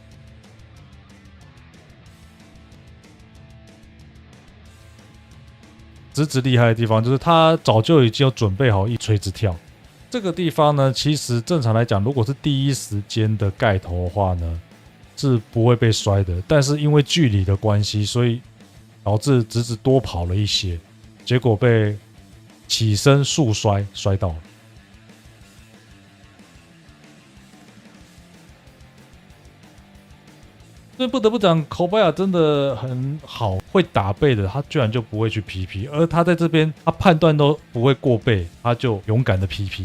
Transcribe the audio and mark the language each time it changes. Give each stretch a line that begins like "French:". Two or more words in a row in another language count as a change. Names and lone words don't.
Chinese: 直子厲害的地方就是他早就已經有準備好一垂直跳。這個地方呢，其實正常來講，如果是第一時間的蓋頭的話呢，是不會被摔的。但是因為距離的關係，所以導致直子多跑了一些，結果被起身速摔摔到了。所以不得不講，口巴亞真的很好，會打背的，他居然就不會去 PP， 而他在這邊，他判斷都不會過背，他就勇敢的 PP。